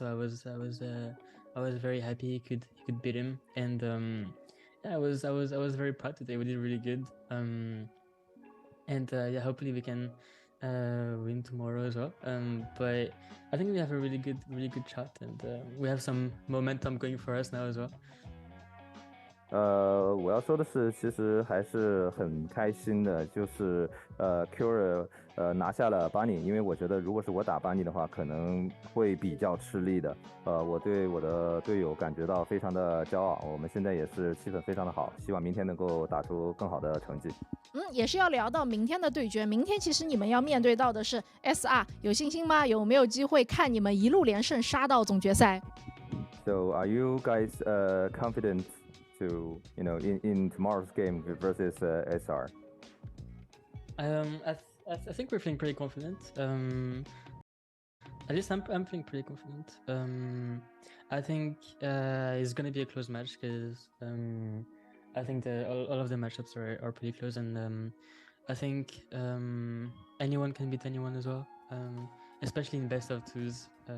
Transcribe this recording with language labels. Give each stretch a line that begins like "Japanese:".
English: So I was very happy he could beat him, and yeah, I was very proud today. We did really good, and yeah, hopefully we can win tomorrow as well. But I think we have a really good shot, and we have some momentum going for us now as well.
Chinese: 我要说的是，其实还是很开心的，就是Cure 拿下了Bunny，因为我觉得如果是我打Bunny的话，可能会比较吃力的。我对我的队友感觉到非常的骄傲，我们现在也是气氛非常的好，希望明天能够打出更好的成绩。也是要聊到明天的对决。明天其实你们要面对到的是 SR， 有信心吗？有没有机会看你们一路连胜杀到总决赛
English: ？So are you guys confident to in tomorrow's game versus SR? I think we're feeling pretty confident. At least I'm feeling pretty confident. I think it's gonna be a close match because I think all of the matchups are pretty close, and I think anyone can beat anyone as well, especially in best of twos.